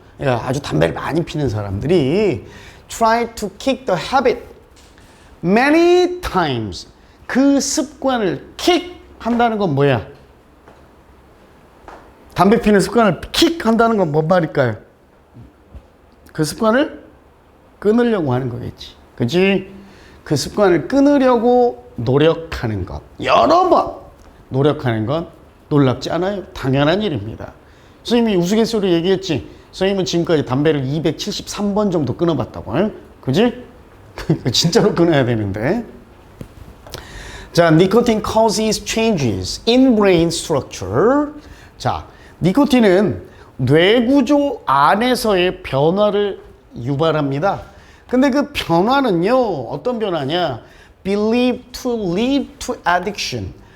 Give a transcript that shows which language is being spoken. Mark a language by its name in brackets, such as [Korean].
[Korean] 아주 담배를 많이 피는 사람들이 [English] try to kick the habit many times. [Korean] 그 습관을 kick 한다는 건 뭐야? 담배 피는 습관을 kick 한다는 건 뭔 말일까요? 그 습관을 끊으려고 하는 거겠지. 그치? 그 습관을 끊으려고 노력하는 것. 여러 번 노력하는 건 놀랍지 않아요? 당연한 일입니다. 선생님이 우스갯소리로 얘기했지. 선생님은 지금까지 담배를 273번 정도 끊어봤다고. 에? 그지? 진짜로 끊어야 되는데. [English] 자, nicotine causes changes in brain structure. [Korean] 자, 니코틴은 뇌구조 안에서의 변화를 유발합니다. 근데 그 변화는요, 어떤 변화냐? [English] Believed to lead to addiction.